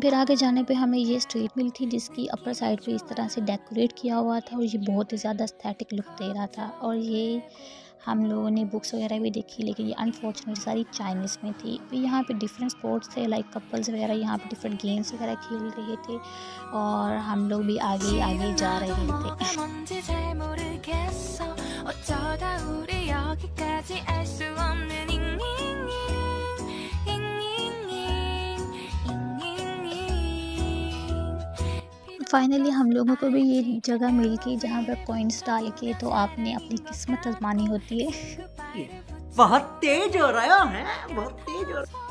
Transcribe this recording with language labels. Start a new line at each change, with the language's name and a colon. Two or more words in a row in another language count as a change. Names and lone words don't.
Hindi: फिर आगे जाने पे हमें ये स्ट्रीट मिली थी जिसकी
English: upper side
Hindi: पे इस तरह से डेकोरेट किया हुआ था, और ये बहुत ही ज़्यादा
English: aesthetic look
Hindi: दे रहा था। और ये हम लोगों ने बुक्स वगैरह भी देखी, लेकिन ये अनफॉर्चुनेटली सारी चाइनीज़ में थी। फिर यहाँ पे
English: different sports
Hindi: थे,
English: like couples
Hindi: वगैरह यहाँ पे
English: different games
Hindi: वगैरह खेल रहे थे, और हम लोग भी आगे आगे जा रहे थे।
Korean: 뭔지 잘 모르겠어 어쩌다 우리 여기까지 알 수 없는
Hindi: फाइनली हम लोगों को भी ये जगह मिल गई जहाँ पर कॉइन्स डाल के तो आपने अपनी किस्मत आजमानी होती है। बहुत तेज हो रहा है, बहुत तेज हो रहा है।